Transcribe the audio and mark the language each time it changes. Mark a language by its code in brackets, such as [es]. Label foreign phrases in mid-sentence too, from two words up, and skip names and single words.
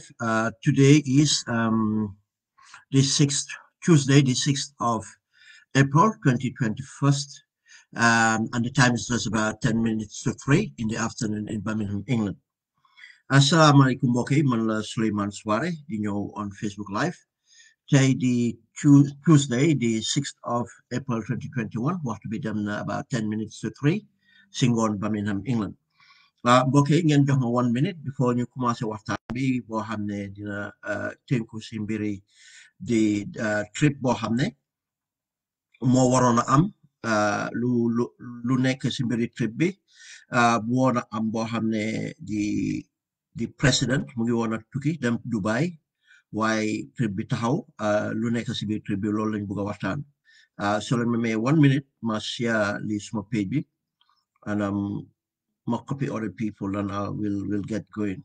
[en] Today is the 6th, Tuesday, the 6th of April, 2021. And the time is just about 10 minutes to 3 in the afternoon in Birmingham, England. [ar] السلام عليكم, [wo] mbokk yi, man la Suleiman Sware di ñëw on Facebook Live. Tey di [en] Tuesday, the 6th of April 2021, [wo] waxtu bi dem na [en] about 10 minutes to 3 [wo] si ngoon Birmingham, England. Mbokk yi ngeen jox ma [en] 1 minute before [wo] ñu commencé waxtaan bi boo xam ne dina tënku si mbiri di trip boo xam ne moo waroon a am lu nekk si mbiri trip bi bu woon a am boo xam ne di président mu ngi woon a tukki dem Dubai waaye trip bi taxaw lu nekk si biir trip bi loolu lañ bëgg a waxtaan so leen ma may 1 minute ma share li suma page bi and ma copy [en] other people and we'll get going.